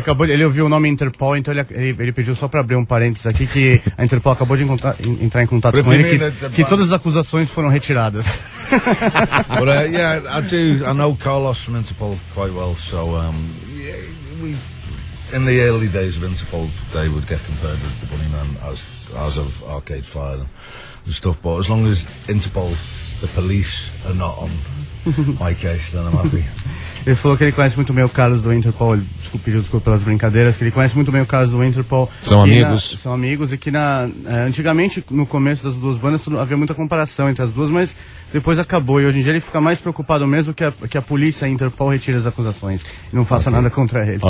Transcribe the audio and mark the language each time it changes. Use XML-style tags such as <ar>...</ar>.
<pt>ele ouviu o nome Interpol, então ele pediu só para abrir um parênteses aqui que a Interpol acabou de entrar em contato com ele que todas as acusações foram retiradas.</pt> <en>But I know Carlos from Interpol quite well, so in the early days of Interpol they would get compared with the Bunnymen as of Arcade Fire and stuff, but as long as Interpol the police are not on my case, then I'm happy.</en> <pt>Ele falou que ele conhece muito bem o Carlos do Interpol, desculpa pelas brincadeiras, que ele conhece muito bem o Carlos do Interpol. São amigos. São amigos, e que antigamente, no começo das duas bandas, havia muita comparação entre as duas, mas depois acabou. E hoje em dia ele fica mais preocupado mesmo que a polícia, a Interpol, retire as acusações e não faça nada contra ele.</pt>